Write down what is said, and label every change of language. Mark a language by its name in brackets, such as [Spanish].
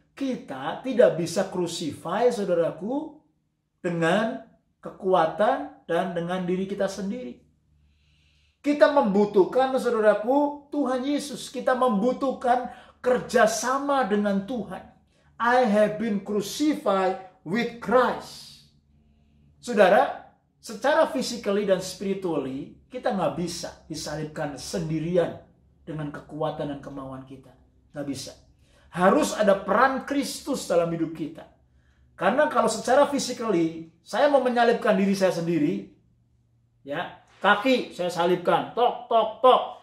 [Indonesian] Kita tidak bisa crucify, saudaraku, dengan kekuatan dan dengan diri kita sendiri. Kita membutuhkan, saudaraku, Tuhan Yesus. Kita membutuhkan kerjasama dengan Tuhan. [English] I have been crucified with Christ. [Indonesian] Saudara, secara physically dan spiritually, kita nggak bisa disalibkan sendirian dengan kekuatan dan kemauan kita. Nggak bisa. Harus ada peran Kristus dalam hidup kita. Karena kalau secara physically, saya mau menyalibkan diri saya sendiri, ya, kaki saya salibkan, tok, tok, tok.